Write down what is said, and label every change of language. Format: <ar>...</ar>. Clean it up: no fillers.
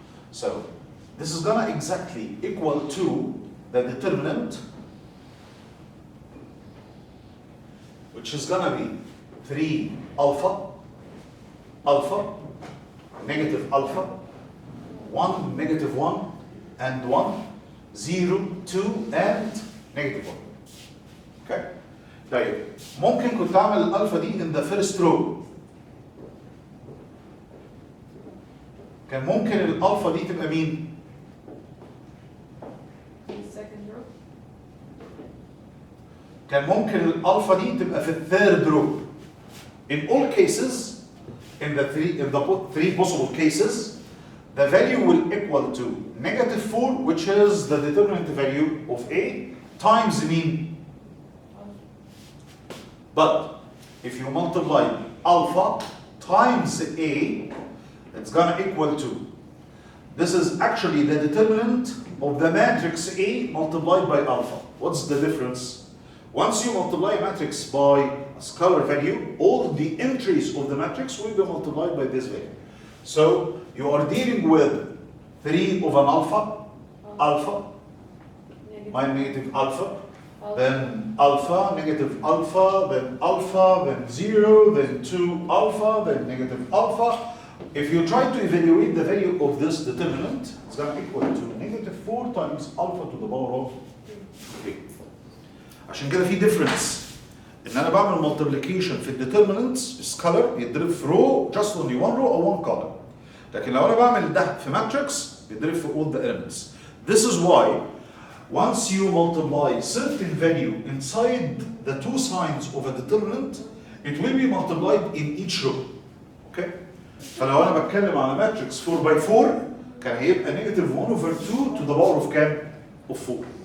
<en>So this is gonna exactly equal to the determinant, which is gonna be 3 alpha, alpha, negative alpha, 1, negative 1, and 1, 0, 2, and negative 1. Okay?</en> <ar>طيب ممكن كنت اعمل الالفا دي</ar> <en>in the first row.</en> <ar>كان ممكن الالفا دي تبقى مين؟</ar> <en>second row.</en> <ar>كان ممكن الالفا دي تبقى في الثيرد row.</ar> <en>In all cases, in the three possible cases, the value will equal to negative 4, which is the determinant value of A, times mean. But if you multiply alpha times A, it's gonna equal to. This is actually the determinant of the matrix A multiplied by alpha. What's the difference? Once you multiply a matrix by a scalar value, all the entries of the matrix will be multiplied by this value. So you are dealing with 3 of an alpha, alpha, my negative alpha, then alpha, negative alpha, then alpha, then 0, then 2 alpha, then negative alpha. If you try to evaluate the value of this determinant, it's going to equal to negative 4 times alpha to the power of 3.</en> <ar>عشان كده في difference. ان انا بعمل multiplication في الديترمينانتس سكالر بيتضرب في رو</ar> <en>just only one row or one column.</en> <ar>لكن لو انا بعمل ده في ماتريكس بيتضرب في</ar> <en>all the elements. This is why once you multiply certain value inside the two signs of a determinant, it will be multiplied in each row. Okay?</en> <ar>فلو انا بتكلم على ماتريكس 4 by 4 كان هيبقى</ar> <en>negative 1 over 2 to the power of</en> <ar>كام؟</ar> <en>of 4.</en>